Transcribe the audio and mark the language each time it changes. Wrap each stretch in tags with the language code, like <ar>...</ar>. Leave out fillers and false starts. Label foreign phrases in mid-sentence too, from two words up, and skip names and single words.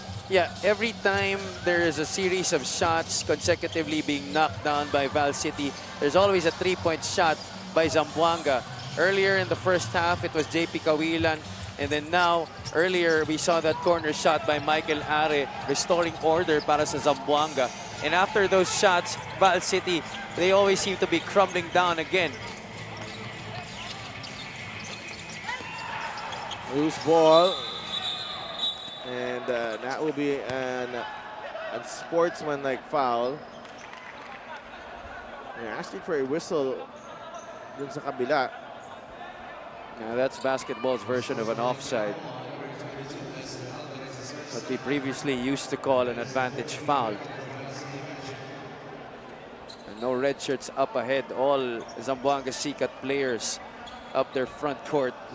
<en>Yeah, every time there is a series of shots consecutively being knocked down by Val City, there's always a three-point shot by Zamboanga. Earlier in the first half, it was JP Kawilan. And then now, earlier, we saw that corner shot by Michael Are, restoring order</en> <tl>para sa</tl> <en>Zamboanga. And after those shots, Val City, they always seem to be crumbling down again. Loose ball. And that will be a sportsman-like foul. They're asking for a whistle</en> <tl>dun sa kabila.</tl> <en>Now that's basketball's version of an offside. What we previously used to call an advantage foul. And no red shirts up ahead. All Zamboanga Sikat players up their front court.</en>